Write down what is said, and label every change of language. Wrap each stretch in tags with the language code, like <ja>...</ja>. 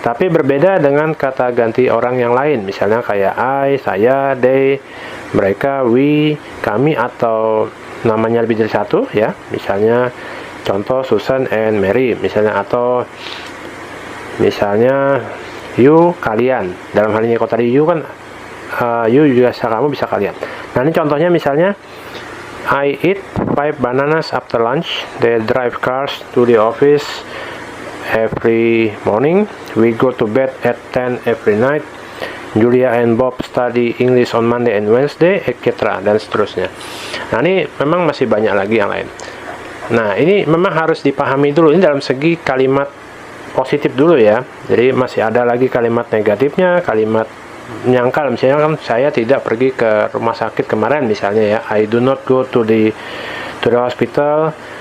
<id>Tapi berbeda dengan kata ganti orang yang lain, misalnya kayak I, saya, they, mereka, we, kami, atau namanya lebih dari satu ya. Misalnya contoh Susan and Mary misalnya, atau misalnya you, kalian. Dalam hal ini kalau tadi you kan you juga bisa kamu, bisa kalian. Nah, ini contohnya misalnya</id> <en>I eat 5 bananas after lunch, they drive cars to the office every morning, we go to bed at 10 every night, Julia and Bob study English on Monday and Wednesday, etc.</en> <id>dan seterusnya. Nah, ini memang masih banyak lagi yang lain. Nah, ini memang harus dipahami dulu, ini dalam segi kalimat positif dulu ya. Jadi masih ada lagi kalimat negatifnya, kalimat menyangkal. Misalnya kan saya tidak pergi ke rumah sakit kemarin misalnya ya,</id> <en>I do not go to the hospital.</en>